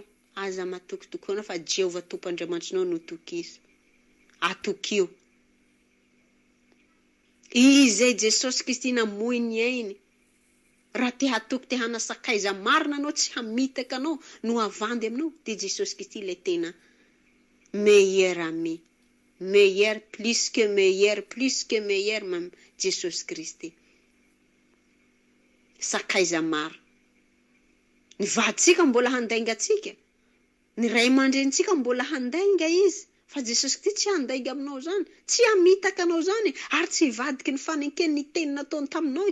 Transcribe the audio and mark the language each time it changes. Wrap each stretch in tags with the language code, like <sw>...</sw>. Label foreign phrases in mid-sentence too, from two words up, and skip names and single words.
<mg>Aza matoky tokoana fa Jehova Tompoandriamanitrinao no toky izy. Atokio. Izay Jesosy Kristy namoy ny ainy. Raha te hatoky te hanasakaiza marina anao tsy hamitaka anao no havandy aminao, dia Jesosy Kristy ilay tena</mg> <fr>meilleur ami. Meilleur, plus que meilleur mam Jesosy Kristy.</fr> <mg>Sakaiza mara. Ny vaditsika mbola handainga atsika. Ny ray aman-drenitsika mbola handainga izy. Fa Jesosy Kristy tsy handainga aminao zany. Tsy hamitaka anao zany. Ary tsy hivadiky ny fanekeny ny teny nataony taminao.</mg>